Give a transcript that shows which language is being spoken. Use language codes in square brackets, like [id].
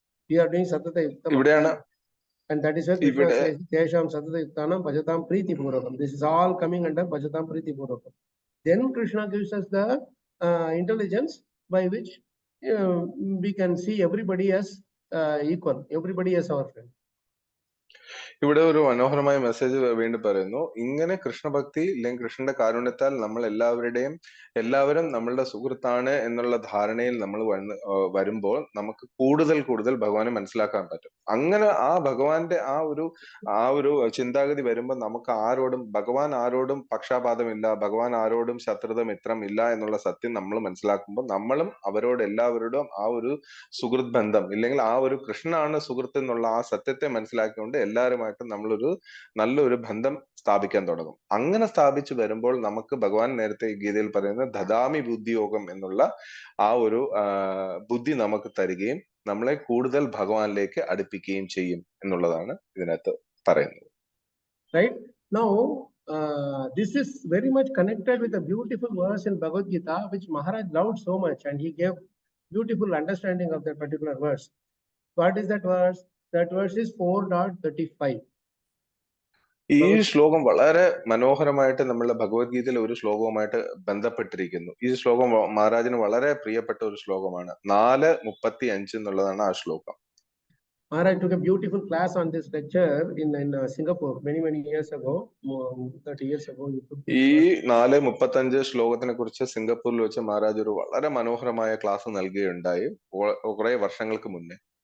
[en] We are doing [sa] Satata Yuktam. [en] And that is why Krishna says [sa] Tesham Satata Yuktanam Bhajatam Priti Purvakam. [en] This is all coming under [sa] Bhajatam Priti Purvakam. [en] Then Krishna gives us the intelligence by which we can see everybody as equal, everybody as our friend. [ml] ഇവിടെ ഒരു മനോഹരമായ message വീണ്ടും പറയുന്നു. ഇങ്ങനെ കൃഷ്ണഭക്തി അല്ലെങ്കിൽ കൃഷ്ണന്റെ കാരുണ്യത്താൽ നമ്മൾ എല്ലാവരും നമ്മളുടെ സുഹൃത്താണ് എന്നുള്ള ധാരണയിൽ നമ്മൾ വരുമ്പോൾ നമുക്ക് കൂടുതൽ ഭഗവാനെ മനസ്സിലാക്കാൻ പറ്റും. അങ്ങനെ ആ ഭഗവാന്റെ ആ ഒരു ചിന്താഗതി വരുമ്പോൾ നമുക്ക് ഭഗവാൻ ആരോടും പക്ഷാപാതമില്ല, ഭഗവാൻ ആരോടും ശത്രുത മിത്രം ഇല്ല എന്നുള്ള സത്യം നമ്മൾ മനസ്സിലാക്കുമ്പോൾ നമ്മളും എല്ലാവരോടും ആ ഒരു സുഹൃത്ത് ബന്ധം ഇല്ലെങ്കിൽ ആ ഒരു കൃഷ്ണനാണ് സുഹൃത്ത് എന്നുള്ള ആ സത്യത്തെ മനസ്സിലാക്കിക്കൊണ്ട് എല്ലാവരുമായിട്ടും നമ്മളൊരു നല്ലൊരു ബന്ധം സ്ഥാപിക്കാൻ തുടങ്ങും. അങ്ങനെ സ്ഥാപിച്ചു വരുമ്പോൾ നമുക്ക് ഭഗവാൻ നേരത്തെ ഗീതയിൽ പറയുന്ന [sa] ദദാമി ബുദ്ധിയോഗം [ml] എന്നുള്ള ആ ഒരു ബുദ്ധി നമുക്ക് തരികയും നമ്മളെ കൂടുതൽ ഭഗവാനിലേക്ക് അടുപ്പിക്കുകയും ചെയ്യും എന്നുള്ളതാണ് ഇതിനകത്ത് പറയുന്നത്. [en] Right? Now, this is very much connected with a beautiful verse in Bhagavad Gita, which Maharaj loved so much, and he gave beautiful understanding of that particular verse. What is that verse? That verse is 4.35. [ml] ഈ ശ്ലോകം വളരെ മനോഹരമായിട്ട് നമ്മളുടെ ഭഗവത്ഗീതയിലെ ഒരു ശ്ലോകവുമായിട്ട് ബന്ധപ്പെട്ടിരിക്കുന്നു. ഈ ശ്ലോകം മഹാരാജിന് വളരെ പ്രിയപ്പെട്ട ഒരു ശ്ലോകമാണ്. 4:35 എന്നുള്ളതാണ് ആ ശ്ലോകം. [en] Maharaj took a beautiful class on this lecture in Singapore many years ago, 30 years ago. [ml] ഈ 4:35 ശ്ലോകത്തിനെ കുറിച്ച് സിംഗപ്പൂരിൽ വെച്ച് മഹാരാജ് ഒരു വളരെ മനോഹരമായ ക്ലാസ് നൽകുകയുണ്ടായി കുറെ വർഷങ്ങൾക്ക് മുന്നേ.